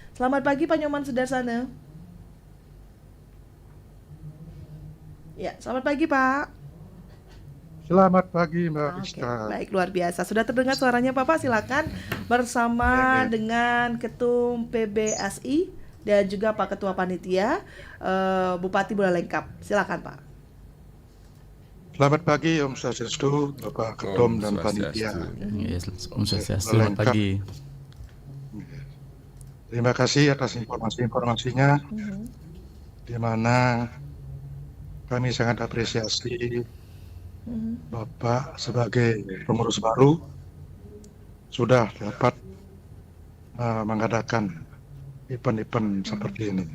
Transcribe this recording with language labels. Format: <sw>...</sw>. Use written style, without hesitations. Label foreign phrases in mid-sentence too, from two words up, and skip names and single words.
<id>Selamat pagi Pak Nyoman Sudarsana. Ya, selamat pagi Pak. Selamat pagi Mbak Rizka. Baik, luar biasa. Sudah terdengar suaranya Bapak, silakan bersama dengan Ketum PBSI dan juga Pak Ketua Panitia Bupati Bulelengkap. Silakan Pak. Selamat pagi</id> <ban>Om Swastiastu,</ban> <id>Bapak Ketum dan Panitia.</id> <ban>Om Swastiastu,</ban> <id>selamat pagi. Terima kasih atas informasi-informasinya, di mana kami sangat apresiasi Bapak sebagai pengurus baru sudah dapat mengadakan event-event seperti ini.</id>